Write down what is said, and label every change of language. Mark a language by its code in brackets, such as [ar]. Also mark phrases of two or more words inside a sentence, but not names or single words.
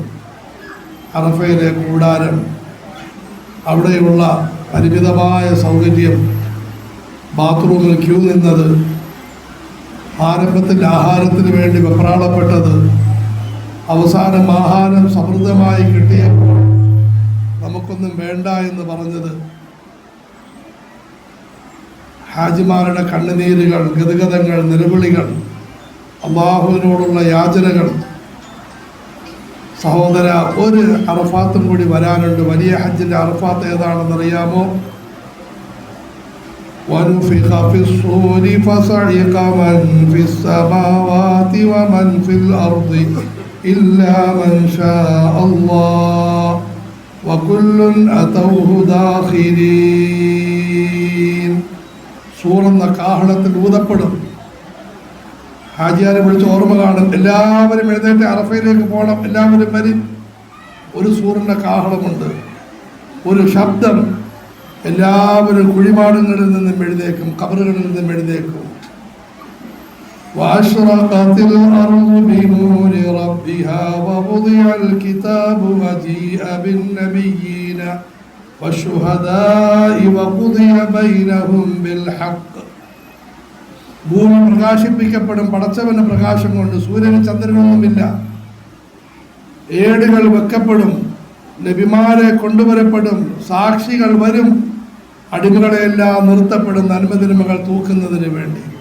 [ml] അറഫയിലെ കൂടാരം, അവിടെയുള്ള പരിമിതമായ സൗകര്യം, ബാത്റൂമിൽ ക്യൂ നിന്നത്, ആരംഭത്തിൽ ആഹാരത്തിന് വേണ്ടി വെപ്രാളപ്പെട്ടത്, അവസാനം ആഹാരം സമൃദ്ധമായി കിട്ടിയപ്പോൾ നമുക്കൊന്നും വേണ്ട എന്ന് പറഞ്ഞത്, ഹാജിമാരുടെ കണ്ണുനീരുകൾ, ഗദ്ഗതങ്ങൾ, നിലവിളികൾ, അള്ളാഹുവിനോടുള്ള യാചനകൾ. സഹോദര, ഒരു അറഫാത്തും കൂടി വരാനുണ്ട്. വലിയ ഹജ്ജിൻ്റെ അറഫാത്ത് ഏതാണെന്നറിയാമോ? [ar] وَنُفِخَ فِي الصُّورِ فَصَعِقَ مَنْ فِي السَّمَاوَاتِ وَمَنْ فِي الْأَرْضِ إِلَّا مَنْ شَاءَ اللَّهُ وَكُلٌّ أَتَوْهُ دَاخِرِينَ. [ml] സൂറെന്ന കാഹളത്തിൽ ഊതപ്പെടും. ഹാജിയാരെ വിളിച്ച് ഓർമ്മ കാണും. എല്ലാവരും എഴുന്നേറ്റ് അറഫയിലേക്ക് പോകണം, എല്ലാവരും വരും. ഒരു സൂറിൻ്റെ കാഹളമുണ്ട്, ഒരു ശബ്ദം. എല്ലാവരും കുഴിമാടങ്ങളിൽ നിന്നും എഴുന്നേക്കും, ഖബറുകളിൽ നിന്നും എഴുന്നേക്കും. [ar] وَأَشْرَقَتِ الْأَرْضُ بِنُورِ رَبِّهَا وَوُضِعَ الْكِتَابُ وَجِيءَ بِالنَّبِيِّينَ وَالشُّهَدَاءِ وَقُضِيَ بَيْنَهُم بِالْحَقِّ. [ml] ഭൂമി പ്രകാശിപ്പിക്കപ്പെടും പടച്ചവന്റെ പ്രകാശം കൊണ്ട്. സൂര്യനും ചന്ദ്രനൊന്നുമില്ല. ഏടുകൾ വെക്കപ്പെടും, നബിമാരെ കൊണ്ടുവരപ്പെടും, സാക്ഷികൾ വരും, അടിമകളെയെല്ലാം നിർത്തപ്പെടും നന്മതിന്മകൾ തൂക്കുന്നതിന് വേണ്ടി.